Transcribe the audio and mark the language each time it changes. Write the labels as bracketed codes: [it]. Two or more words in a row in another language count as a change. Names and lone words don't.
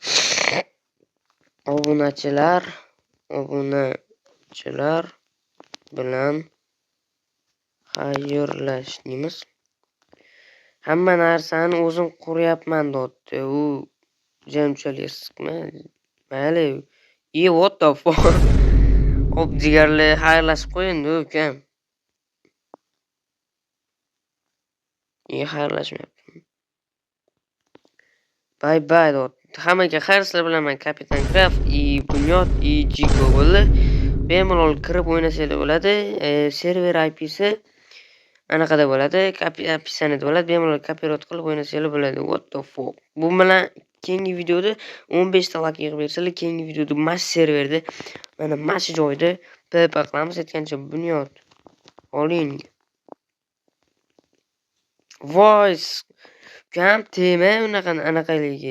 [uz] Obunachilar bilan xayrlashamiz. Hamma narsani o'zim quryapman dotdi. U jamchilyapsizmi? Mayli. [en] What the fuck? [uz] Hop jigarlar, xayrlashib qo'ying ukam. Xayrlashmayapti. [en] Bye bye dot. [uz] Hammaga xayr, sizlar bilan men Kapitan Craft Bunyod Jigo bo'ldi. Bemalol kirib o'ynasanglar bo'ladi. Server IP'si anaqada bo'ladi. Описаниеda bo'ladi. Bemalol kopировать qilib o'ynasanglar bo'ladi. [en] What the fuck? [uz] Bu bilan keyingi videoda 15 ta like yig'ib bersalar, keyingi videoda mash serverda mana mash joyda PvP qilamiz. Aytgancha Bunyod oling. Voice kam tema anaqaligi.